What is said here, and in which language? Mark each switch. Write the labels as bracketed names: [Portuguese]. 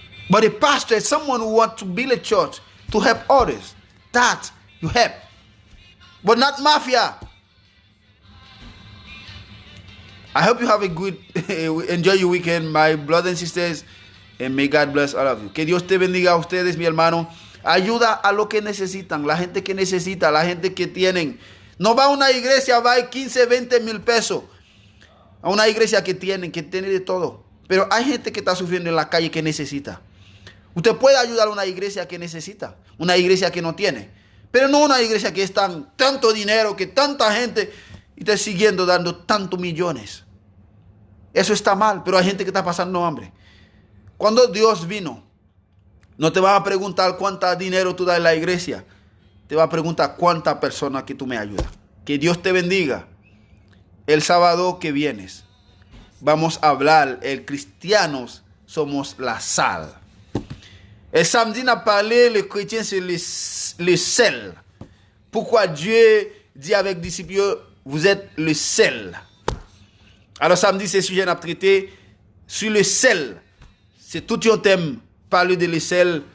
[English] But a pastor is someone who wants to build a church to help others. That you help. But not mafia. I hope you have a good, enjoy your weekend, my brothers and sisters. And may God bless all of you. [Spanish] Que Dios te bendiga a ustedes, mi hermano. Ayuda a lo que necesitan, la gente que necesita, la gente que tienen. No va a una iglesia, va a 15, 20 mil pesos. A una iglesia que tiene de todo. Pero hay gente que está sufriendo en la calle que necesita. Usted puede ayudar a una iglesia que necesita, una iglesia que no tiene. Pero no una iglesia que es tanto dinero, que tanta gente está siguiendo dando tantos millones. Eso está mal, pero hay gente que está pasando hambre. Cuando Dios vino, no te va a preguntar cuánto dinero tú das en la iglesia. Te va a preguntar cuántas personas que tú me ayudas. Que Dios te bendiga. El sábado que vienes vamos a hablar, el cristianos somos la sal. [French] El samedi, on a parlé, les chrétiens, c'est le sel. Pourquoi Dieu dit avec les disciples, vous êtes le sel. Alors samedi, c'est sujet à traiter sur le sel. C'est tout un thème, parler de le sel.